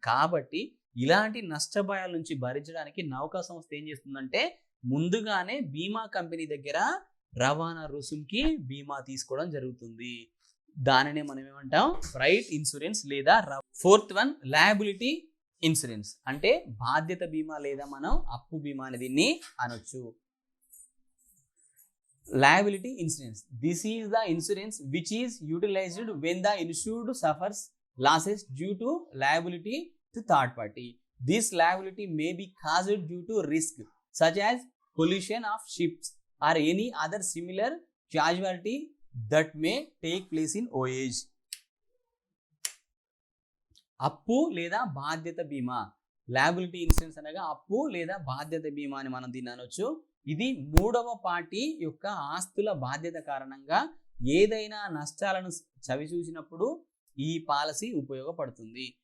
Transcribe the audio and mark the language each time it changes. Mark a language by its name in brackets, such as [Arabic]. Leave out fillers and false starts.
[Telugu] కాబట్టి ఇలాంటి నష్టభయాల నుంచి భరించడానికి నౌకా సంస్థ ఏం చేస్తుందంటే ముందుగానే బీమా కంపెనీ దగ్గర రవాణా రుసుంకి బీమా తీసుకోవడం జరుగుతుంది. దానినే మనం ఏమంటాం? ఫ్రైట్ ఇన్సూరెన్స్ లేదా ఫోర్త్ వన్ లయబిలిటీ ఇన్సూరెన్స్. అంటే బాధ్యత బీమా లేదా మనం అప్పు బీమా అని దీన్ని అనొచ్చు. [English] Liability insurance. This is the insurance which is utilized when the insured suffers losses due to liability to third party. This liability may be caused due to risk such as pollution of ships or any other similar casualty that may take place in voyage. [Telugu] అప్పు లేదా బాధ్యత బీమా. Liability insurance అనగా అప్పు లేదా బాధ్యత బీమా అని మనం దీన్ని అనొచ్చు. ఇది మూడవ పార్టీ యొక్క ఆస్తుల బాధ్యత కారణంగా ఏదైనా నష్టాలను చవిచూసినప్పుడు ఈ పాలసీ ఉపయోగపడుతుంది.